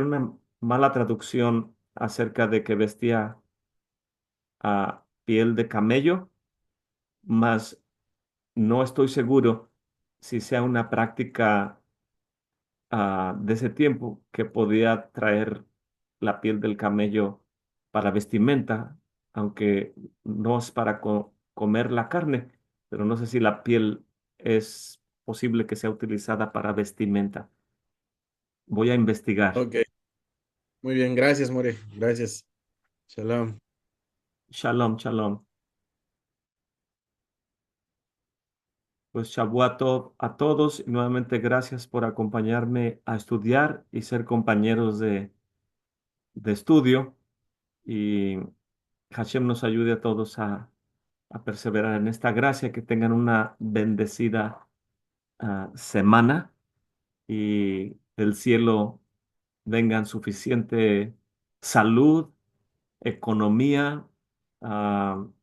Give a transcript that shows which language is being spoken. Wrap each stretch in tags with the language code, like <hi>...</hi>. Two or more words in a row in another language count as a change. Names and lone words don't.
<es>una mala traducción acerca de que vestía a piel de camello, mas no estoy seguro si sea una práctica de ese tiempo que podía traer la piel del camello para vestimenta, aunque no es para comer la carne, pero no sé si la piel es posible que sea utilizada para vestimenta. Voy a investigar. Ok, muy bien, gracias, More. Gracias. Shalom.</es> <he>שלום שלום.</he> <es>Pues</es> <he>שבוע טוב</he> <es>a todos y nuevamente gracias por acompañarme a estudiar y ser compañeros de estudio. Y Hashem nos ayude a todos a perseverar en esta gracia, que tengan una bendecida semana y del cielo vengan suficiente salud, economía, ah,</es>